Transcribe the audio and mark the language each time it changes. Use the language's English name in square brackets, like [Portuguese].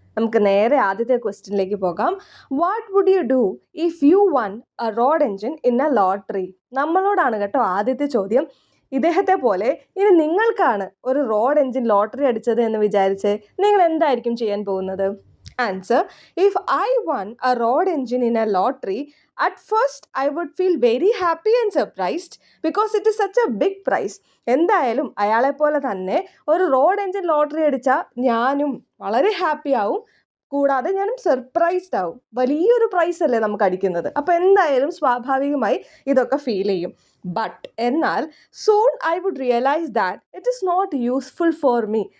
[Malayalam] നമുക്ക് നേരെ ആദ്യത്തെ ക്വസ്റ്റ്യനിലേക്ക് പോകാം. [English] What would you do if you won a road engine in a lottery? [Malayalam] നമ്മളോടാണ് കേട്ടോ ആദ്യത്തെ ചോദ്യം. ഇദ്ദേഹത്തെ പോലെ ഇനി നിങ്ങൾക്കാണ് ഒരു റോഡ് എൻജിൻ ലോട്ടറി അടിച്ചത് എന്ന് വിചാരിച്ച് നിങ്ങൾ എന്തായിരിക്കും ചെയ്യാൻ പോകുന്നത്? [English] Answer: If I won a road engine in a lottery, at first I would feel very happy and surprised because it is such a big prize. [Malayalam] എന്തായാലും അയാളെപ്പോലെ തന്നെ ഒരു റോഡ് എൻജിൻ ലോട്ടറി അടിച്ചാൽ ഞാനും വളരെ ഹാപ്പി ആവും, കൂടാതെ ഞാനും സർപ്രൈസ്ഡ് ആവും. വലിയൊരു പ്രൈസ് അല്ലേ നമുക്ക് അടിക്കുന്നത്. അപ്പോൾ എന്തായാലും സ്വാഭാവികമായി ഇതൊക്കെ ഫീൽ ചെയ്യും. [English] But എന്നാൽ soon I would realise that it is not useful for me.